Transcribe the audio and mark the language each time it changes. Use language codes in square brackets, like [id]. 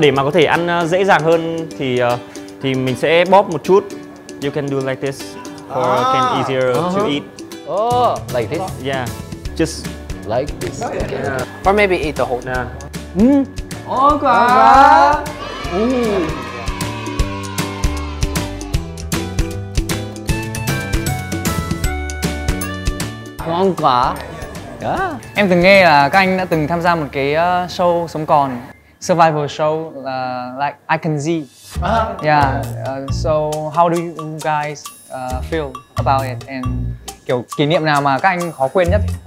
[vi] Để mà có thể ăn dễ dàng hơn thì mình sẽ bóp một chút. [en] You can do like this for can easier to eat. Like this? Yeah, just Like this. Or maybe eat the whole thing. [vi] Ngon quá. Ngon quá. Em từng nghe là các anh đã từng tham gia một cái show sống còn, [en] survival show [vi] là like I Can Z. [en] Yeah. So how do you guys feel about it? [vi] And kiểu kỷ niệm nào mà các anh khó quên nhất?